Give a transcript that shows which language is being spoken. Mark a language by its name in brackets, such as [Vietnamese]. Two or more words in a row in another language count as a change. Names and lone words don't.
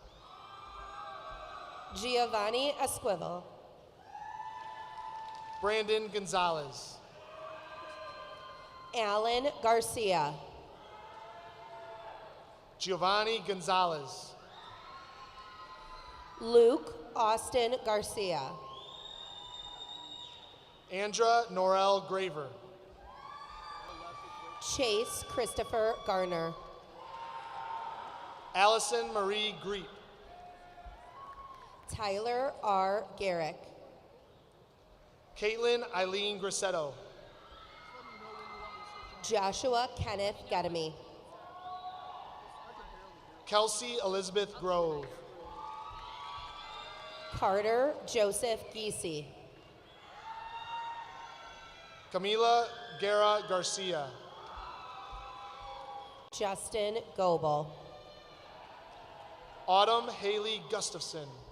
[English] Giovanni Esquivel. Brandon Gonzalez. Alan Garcia. Giovanni Gonzalez. Luke Austin Garcia. Andra Norel Graver. Chase Christopher Garner. Allison Marie Greep. Tyler R. Garrick. Caitlin Eileen Grissetto. Joshua Kenneth Gedemy. Kelsey Elizabeth Grove. Carter Joseph Giese. Camila Guerra Garcia. Justin Goebel. Autumn Haley Gustafson.